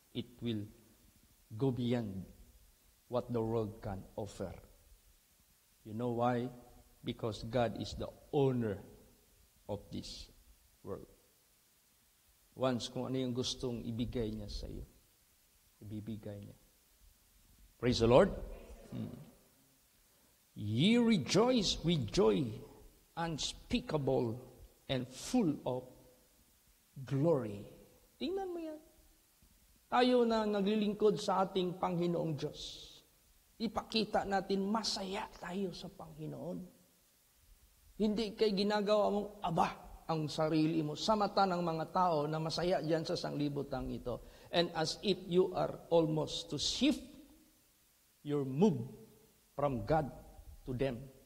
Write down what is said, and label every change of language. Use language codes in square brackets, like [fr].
[en] It will go beyond what the world can offer. You know why? Because God is the owner of this world. [tl] Once kung ano yung gustong ibigay niya sa iyo, ibibigay niya. [en] Praise the Lord. Ye rejoice with joy unspeakable and full of glory. [tl] Tingnan mo yan. Tayo na naglilingkod sa ating Panginoong Diyos. Ipakita natin masaya tayo sa Panginoon. Hindi kay ginagawa mong aba ang sarili mo sa mata ng mga tao na masaya dyan sa sanglibutang ito. [en] And as if you are almost to shift your move from God to them.